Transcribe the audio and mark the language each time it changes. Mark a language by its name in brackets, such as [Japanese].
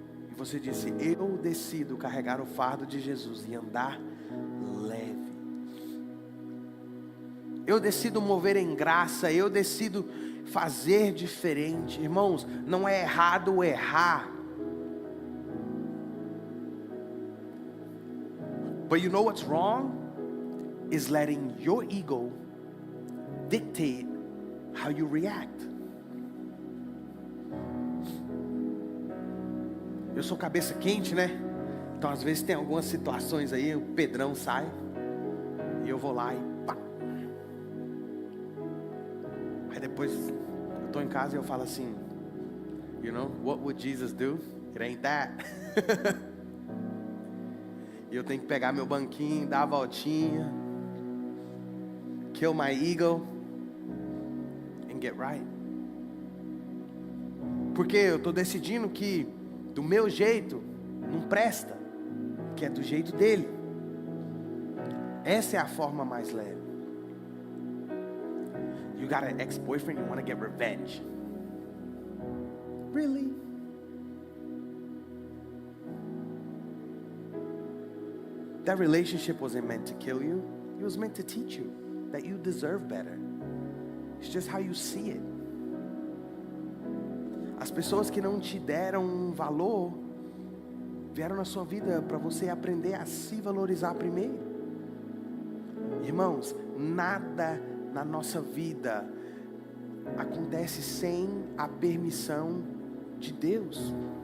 [Portuguese] E você disse: eu decido carregar o fardo de Jesus e andar leve. Eu decido mover em graça, eu decido fazer diferente. Irmãos, não é errado errar. [English] But you know what's wrong? Is letting your ego dictate how you react. [Portuguese] Eu sou cabeça quente, né? Então às vezes tem algumas situações aí, o Pedrão sai e eu vou lá e pá. Aí depois eu tô em casa e eu falo assim, [English] you know, what would Jesus do? It ain't that. [Portuguese] E eu tenho que pegar meu banquinho, dar a voltinha, [English] kill my ego and get right. [Portuguese] Porque eu estou decidindo que do meu jeito não presta, que é do jeito dele. Essa é a forma mais leve. [English] You got an ex-boyfriend, you want to get revenge. Really? That relationship wasn't meant to kill you. It was meant to teach you that you deserve better. It's just how you see it. [Portuguese] As pessoas que não te deram valor vieram na sua vida para você aprender a se valorizar primeiro. Irmãos, nada na nossa vida acontece sem a permissão de Deus.